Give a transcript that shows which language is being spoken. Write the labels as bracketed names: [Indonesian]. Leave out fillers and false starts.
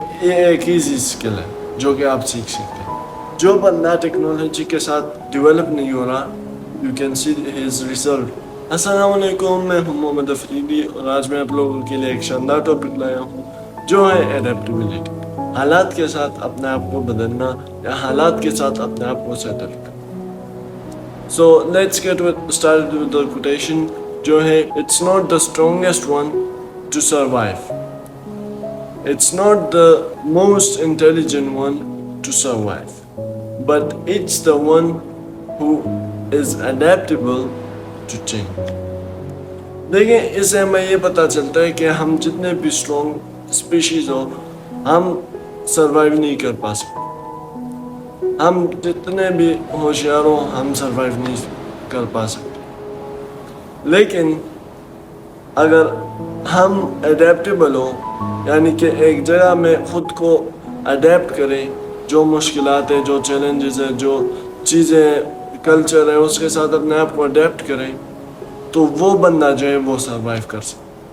[Urdu] یہ ایک easy skill ہے جو کہ آپ سیکھ سکتے ہیں. جو بندہ ٹیکنالوجی کے ساتھ ڈیولپ نہیں ہو رہا, [English] You can see his result. [Urdu] السلام علیکم, میں ہوں محمد افریدی اور آج میں آپ لوگوں کے لیے ایک شاندار ٹاپک لایا ہوں جو ہے ایڈیپٹیبلٹی. حالات کے ساتھ اپنے آپ کو بدلنا یا حالات کے ساتھ اپنے آپ کو سیٹل کرنا. [English] So let's get started with the quotation [Urdu] جو ہے [English] it's not the strongest one to survive. It's not the most intelligent one to survive. But it's the one who is adaptable to change. [Urdu] دیکھیں اس سے ہمیں یہ پتہ چلتا ہے کہ ہم جتنے بھی اسٹرانگ اسپیشیز ہو ہم سروائیو نہیں کر پا سکتے. ہم جتنے بھی ہوشیار ہوں ہم سروائیو نہیں کر پا سکتے. لیکن اگر ہم اڈیپٹیبل ہوں یعنی کہ ایک جگہ میں خود کو اڈیپٹ کریں, جو مشکلات ہیں, جو چیلنجز ہیں, جو چیزیں کلچر ہے اس کے ساتھ اپنے آپ کو اڈیپٹ کریں, تو وہ بندہ جو ہے وہ سروائیو کر سکے.